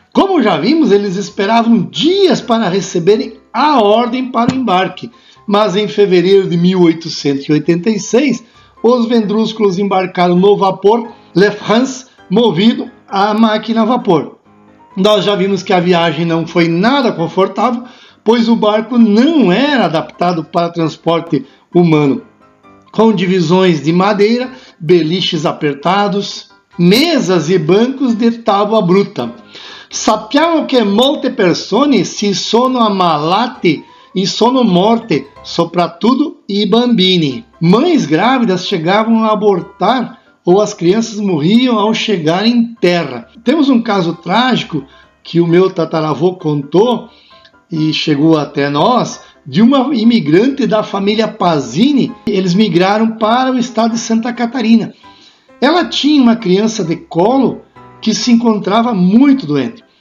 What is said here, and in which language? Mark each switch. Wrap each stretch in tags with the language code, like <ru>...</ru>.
<pt>Como já vimos, eles esperavam dias para receberem a ordem para o embarque, mas em fevereiro de 1886, os Vendruscolos embarcaram no vapor Le France, movido a máquina a vapor. Nós já vimos que a viagem não foi nada confortável, pois o barco não era adaptado para transporte humano, com divisões de madeira, beliches apertados, mesas e bancos de tábua bruta.</pt> <it>Sappiamo che molte persone si sono ammalate e sono morte, soprattutto i bambini.</it> <pt>Mães grávidas chegavam a abortar ou as crianças morriam ao chegar em terra. Temos um caso trágico que o meu tataravô contou e chegou até nós, de uma imigrante da família Pazini. Eles migraram para o estado de Santa Catarina. Ela tinha uma criança de colo que se encontrava muito doente.</pt>